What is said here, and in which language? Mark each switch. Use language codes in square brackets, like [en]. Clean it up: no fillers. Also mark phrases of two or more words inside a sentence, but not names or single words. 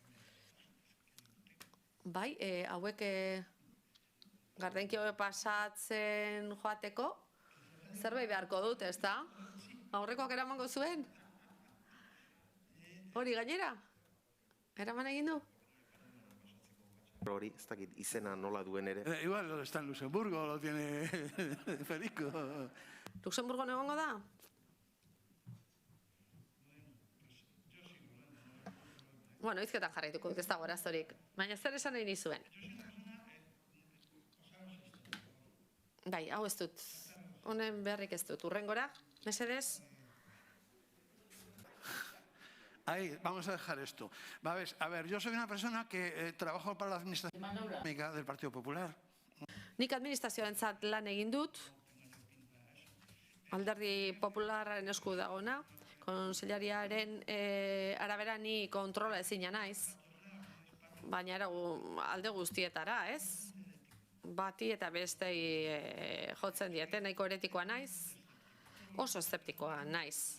[eu] Bai, hauek gardenkio pasatzen joateko, zerbait beharko dut, ez da? Aurrekoak eramango zuen? Hori gainera? Eraman egin du? Hori, ez dakit izena nola duen ere. [es] Igual está en Luxemburgo, lo tiene Federico. [eu] Luxemburgo egongo da? Bueno, hizketan jarraituko dut, ez dago arazorik. Baina zer esan nahi nizuen? Bai, hau ez dut. Honen beharrik ez dut. Urrengora, mesedez? [es] Ahí, vamos a dejar esto. A ver, yo soy una persona que trabajo para la administración económica del Partido Popular. [eu] Nik administrazioarentzat lan egin dut, Alderdi Popularraren esku dagona, konsellariaren arabera ni kontrola ezina naiz, baina alde guztietara, ez? Bati eta bestei jotzen diete, nahiko eretikoa naiz, oso eszeptikoa naiz.